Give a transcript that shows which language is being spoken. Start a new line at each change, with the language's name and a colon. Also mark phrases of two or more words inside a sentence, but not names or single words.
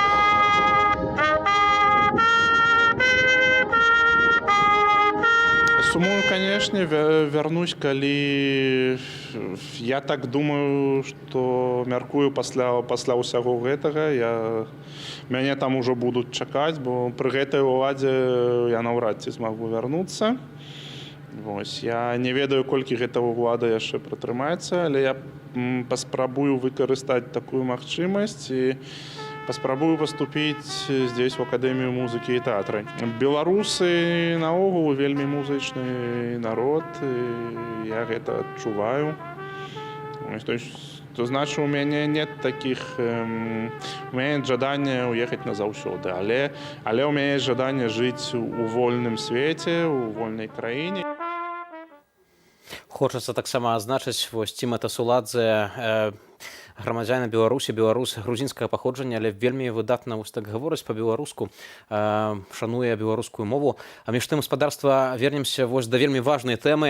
Belarusian: Сумую, канешне, вярнусь, калі я так думаю, што мяркую пасля ўсяго гэтага, мяне там ужо будуць чакаць, бо пры гэтай уладзе я наўрад ці змагу вярнуцца. Я не ведаю, колькі гэта ўлада яшчэ пратрымаецца, але я паспрабую выкарыстаць такую магчымасць і паспрабую паступіць
Russian: здесь в
Belarusian: Акадэмію музыкі і тэатры. Беларусы наогул вельмі музычны народ, я гэта адчуваю.
Russian: То значит, у меня нет таких, у меня нет жадания уехать назаўсёды, але у меня есть жадание жить у вольным свете, у вольной краине.
Belarusian: Хочацца таксама адзначыць, вось Тимата Суладзе, грамадзянин Беларусі, беларус грузінскага паходжання, але вельмі выдатна вось так гаворыць па-беларуску, шануе беларускую мову. А між тым гаспадарства вернемся вось да вельмі важнай тэмы.